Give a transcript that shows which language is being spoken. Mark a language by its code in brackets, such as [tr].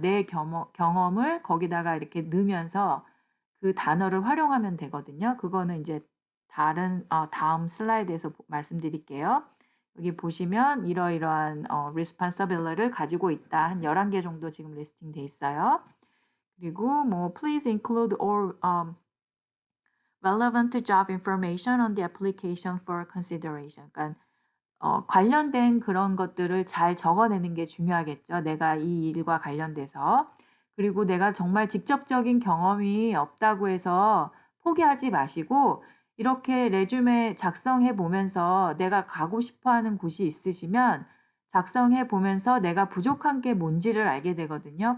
[ko] 내 경험을 거기다가 이렇게 넣으면서 그 단어를 활용하면 되거든요. 그거는 이제 다음 슬라이드에서 말씀드릴게요. 여기 보시면 이러이러한 [en] responsibility [ko] 를 가지고 있다. 한 11개 정도 지금 리스팅 돼 있어요. 그리고 뭐 [en] please include all relevant job information on the application for consideration. [ko] 그러니까 관련된 그런 것들을 잘 적어내는 게 중요하겠죠. 내가 이 일과 관련돼서. 그리고 내가 정말 직접적인 경험이 없다고 해서 포기하지 마시고 이렇게 레주메 작성해 보면서 내가 가고 싶어 하는 곳이 있으시면 작성해 보면서 내가 부족한 게 뭔지를 알게 되거든요.